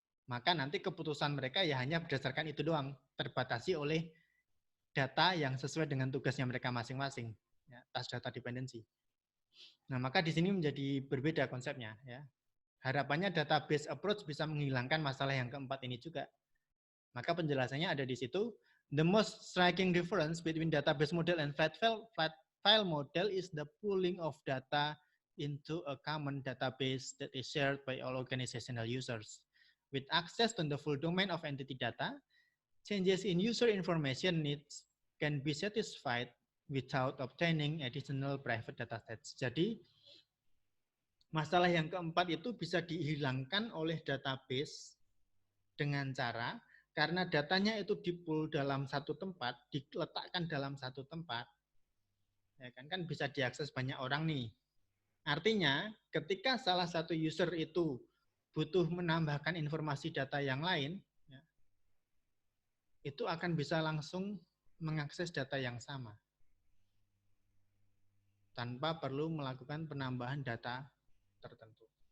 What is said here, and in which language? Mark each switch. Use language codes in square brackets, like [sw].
[id] Maka nanti keputusan mereka ya hanya berdasarkan itu doang, terbatasi oleh data yang sesuai dengan tugasnya mereka masing-masing, ya, task data dependency. Nah, maka di sini menjadi berbeda konsepnya. Ya. Harapannya database approach bisa menghilangkan masalah yang keempat ini juga. Maka penjelasannya ada di situ. [en] The most striking difference between database model and flat file model is the pooling of data into a common database that is shared by all organizational users. With access to the full domain of entity data, changes in user information needs can be satisfied without obtaining additional private data sets. [id] Jadi, masalah yang keempat itu bisa dihilangkan oleh database dengan cara karena datanya itu dipool dalam satu tempat, diletakkan dalam satu tempat, Ya kan bisa diakses banyak orang nih. Artinya, ketika salah satu user itu butuh menambahkan informasi data yang lain, ya, itu akan bisa langsung mengakses data yang sama tanpa perlu melakukan penambahan data tertentu.